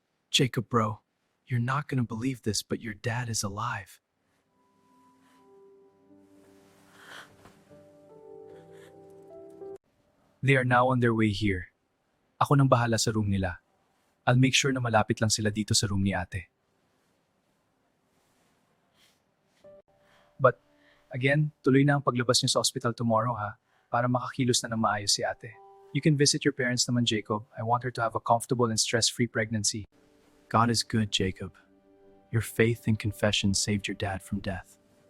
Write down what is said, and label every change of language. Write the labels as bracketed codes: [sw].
[en] Jacob, bro, you're not gonna believe this, but your dad is alive. They are now on their way here. [tl] Ako nang bahala sa room nila. [en] I'll make sure [tl] na malapit lang sila dito sa room ni ate. [en] But, again, [tl] tuloy na ang paglabas niyo sa hospital tomorrow ha, para makakilos na ng maayos si ate. [en] You can visit your parents naman, Jacob. I want her to have a comfortable and stress-free pregnancy. God is good, Jacob. Your faith and confession saved your dad from death.